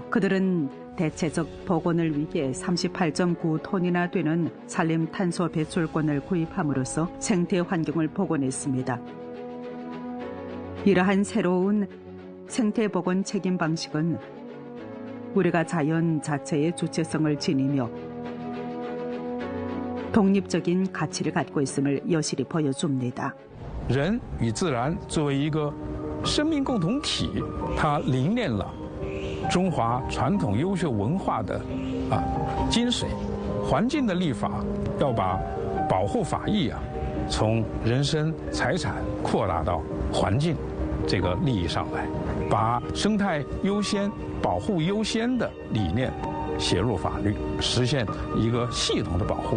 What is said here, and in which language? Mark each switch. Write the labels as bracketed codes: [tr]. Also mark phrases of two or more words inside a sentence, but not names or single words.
[ko] 그들은 대체적 복원을 위해 38.9톤이나 되는 산림 탄소 배출권을 구입함으로써 생태 환경을 복원했습니다. 이러한 새로운 생태 복원 책임 방식은 우리가 자연 자체의 주체성을 지니며 독립적인 가치를 갖고 있음을 여실히 보여줍니다. [zh] 人与自然作为一个生命共同体，它凝练了中华传统优秀文化的精髓。环境的立法要把保护法益从人身财产扩大到环境这个利益上来，把生态优先、保护优先的理念写入法律，实现一个系统的保护。